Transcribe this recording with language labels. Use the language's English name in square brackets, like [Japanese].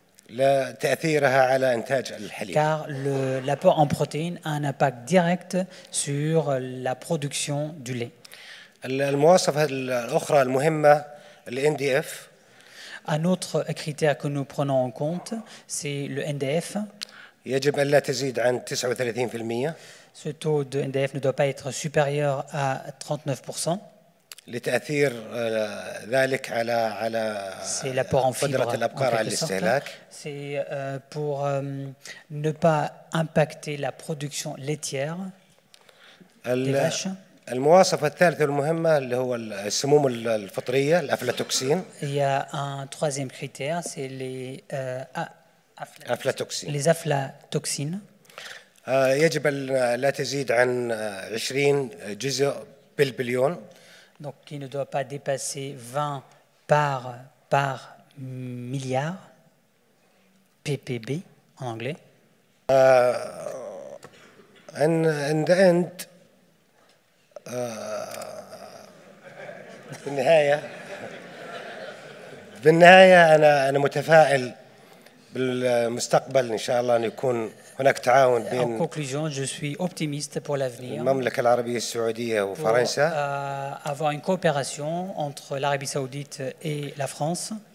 [Arabic] لا تأثيرها على إنتاج الحليب. [French] Car l'apport en protéines a un impact direct sur la production du lait. [Arabic] المواصفة الأخرى المهمة NDF. [French] Un autre critère que nous prenons en compte, c'est le NDF. [Arabic] يجب أن لا تزيد عن 39%. [French] Ce taux de NDF ne doit pas être supérieur à 39%. [Arabic] لتأثير ذلك على قدرة الأبقار على الاستهلاك. [French] C'est pour ne pas impacter la production laitière des vaches. [Arabic] المواصفة الثالثة المهمة اللي هو السموم الفطرية الأفلاتوكسين. [French] Il y a un troisième critère, c'est les aflatoxines. [Arabic] يجب أن لا تزيد عن 20 جزء بالبليون. [French] Donc qui ne doit pas dépasser 20 par milliard, ppb en anglais. [English] In the end, [Arabic] بالنهاية أنا متفائل بالمستقبل إن شاء الله أن يكون هناك تعاون بين. [French] En conclusion, je suis optimiste pour l'avenir. [Arabic] المملكة العربية السعودية وفرنسا. [French] Avoir une coopération entre l'Arabie Saoudite et la France.